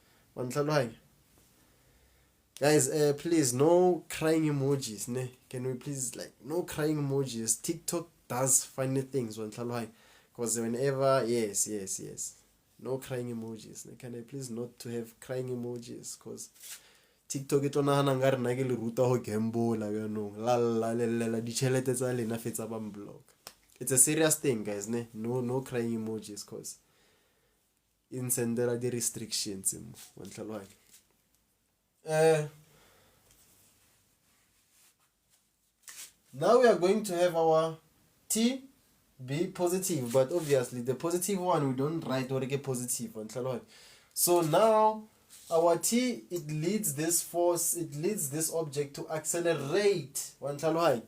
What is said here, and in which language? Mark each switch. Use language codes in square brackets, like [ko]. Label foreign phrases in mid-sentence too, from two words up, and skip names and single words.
[en] Guys, please, no crying emojis. Ne? Can we please, no crying emojis? TikTok does funny things. Because whenever, yes. No crying emojis. Can I please not to have crying emojis? [nso] Because TikTok e tlo nagana nka rena ke le ruta go gamble yanong la lelela ditšhelete tsa lena fetsa ba mblock. [en] It's a serious thing, guys, ne? No crying emojis, cause insendela the restrictions [nso] mo wa ntlhaloganya. [en] Now we are going to have our T be positive, but obviously the positive one we don't write or get positive [nso] wa ntlhaloganya. [en] So now our T, it leads this force, it leads this object to accelerate [nso] wa ntlhaloganya.